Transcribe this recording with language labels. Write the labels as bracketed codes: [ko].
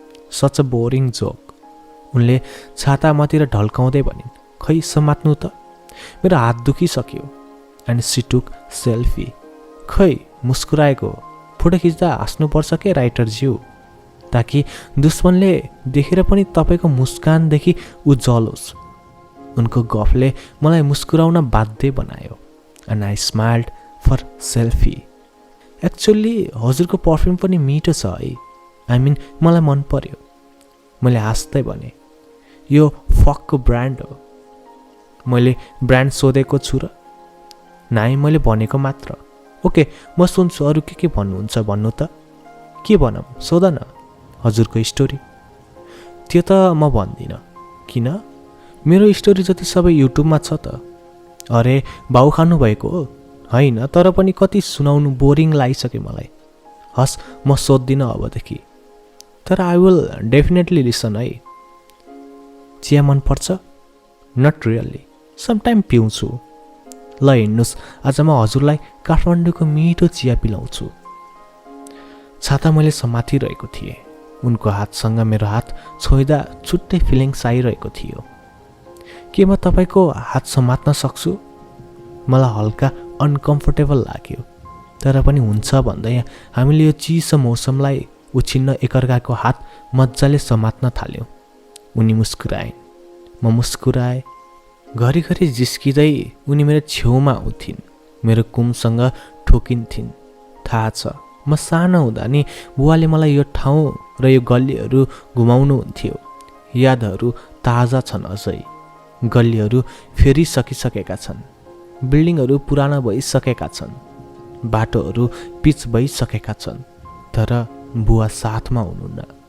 [en] Such a boring joke. [ne] उनले छाता मतिर ढल्काउँदै भनिन्, खै समात्नु त, मेरो हात दुखिसक्यो। [en] And she took selfie. [ne] खै मुस्कुराएको। फोटो खिच्दा हाँस्नुपर्छ के राइटरज्यू, ताकि दुश्मनले देखेर पनि तपाईँको मुस्कानदेखि ऊ जलोस्। उनको गफले मलाई मुस्कुराउन बाध्य बनायो। [en] And I smiled for selfie. [ne] Actually हजुरको पर्फ्युम पनि मिठो छ है। आई मिन मलाई मन पर्यो। मैले हाँस्दै भने, यो फकको ब्रान्ड हो। मैले ब्रान्ड सोधेको छु र? नाइ, मैले भनेको मात्र। ओके, म सुन्छु, अरू के भन्नुहुन्छ भन्नु त। के भनौँ, सोध न। हजुरको स्टोरी। त्यो त म भन्दिनँ। किन? मेरो स्टोरी जति सबै युट्युबमा छ त। अरे भाउ खानुभएको हो? होइन, तर पनि कति सुनाउनु बोरिङ लागिसक्यो मलाई। हस्, म सोध्दिनँ अबदेखि। तर [en] I will definitely listen [ne] है। चिया मनपर्छ? [en] Not really, sometime पिउँछु। [ne] ल हिँड्नुहोस्, आज म हजुरलाई काठमाडौँको मिठो चिया पिलाउँछु। छाता मैले समातिरहेको थिएँ। उनको हातसँग मेरो हात छोइदा छुट्टै फिलिङ्स आइरहेको थियो। के म तपाईँको हात समात्न सक्छु? मलाई हल्का अनकम्फर्टेबल लाग्यो, तर पनि हुन्छ भन्दै हामीले यो चिसो मौसमलाई उछिन्न एकअर्काको हात मजाले समात्न थाल्यौँ। उनी मुस्कुराइन्, म मुस्कुराएँ। घरिघरि जिस्किँदै उनी मेरो छेउमा आउँथिन्, मेरो कुमसँग ठोकिन्थिन्। थाहा छ म सानो हुँदा नि बुवाले मलाई यो ठाउँ र यो गल्लीहरू घुमाउनुहुन्थ्यो। यादहरू ताजा छन् अझै। गल्लीहरू फेरिसकिसकेका छन्, बिल्डिङहरू पुराना भइसकेका छन्, बाटोहरू पिच भइसकेका छन्, तर बुवा साथमा हुनुहुन्न।